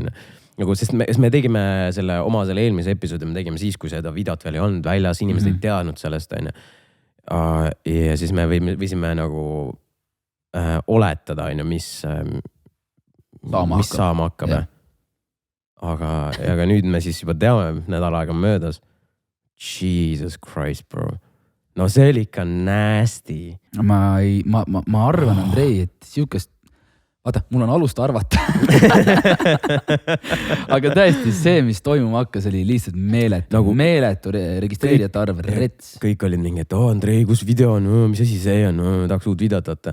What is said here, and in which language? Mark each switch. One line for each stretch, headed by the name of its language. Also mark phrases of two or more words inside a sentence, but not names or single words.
Estonian: Nagu, sest me tegime selle eelmise episoodi, me tegime siis, kui seda videot veel ei olnud väljas, inimesed ei teadnud sellest. Ja siis me võisime nagu oletada, mis saama hakkab. Aga nüüd me siis juba teame, nädal aega möödas.
English: Jesus Christ, bro.
Estonian: No see oli ikka
English: nasty. Ma arvan, Andrei, et siukest vaata, mul on alust arvata. Aga tõesti see, mis toimuma hakkas, oli lihtsalt meeletu registreerijate arv, rets. Kõik olid mingi, et Andrei, kus video on, mis asi see on, tahaks uut videot vaata.